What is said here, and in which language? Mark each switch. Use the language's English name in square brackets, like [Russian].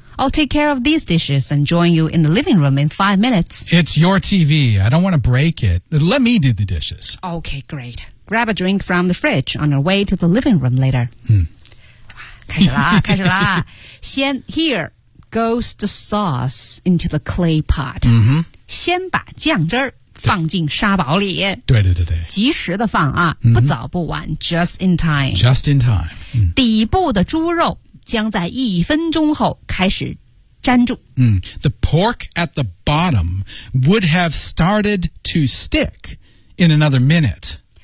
[English] I'll take care of these dishes and join you in the living room in 5 minutes. It's your TV. I don't want to break it. Let me do the dishes. Okay, great. Grab a drink from the fridge on your way to the living room later. Hmm. [Chinese] 开始啦。先 [English] here goes the sauce into the clay pot. Mm-hmm. [Chinese] 先把酱汁儿放进沙堡里。对。及时的放啊、 [English] mm-hmm. [Chinese] 不早不晚 [English] just in time. Just in time.、Mm. [Chinese] 底部的猪肉将在一分钟后开始粘住。 Mm. [English] The pork at the bottom would have started to stick in another minute.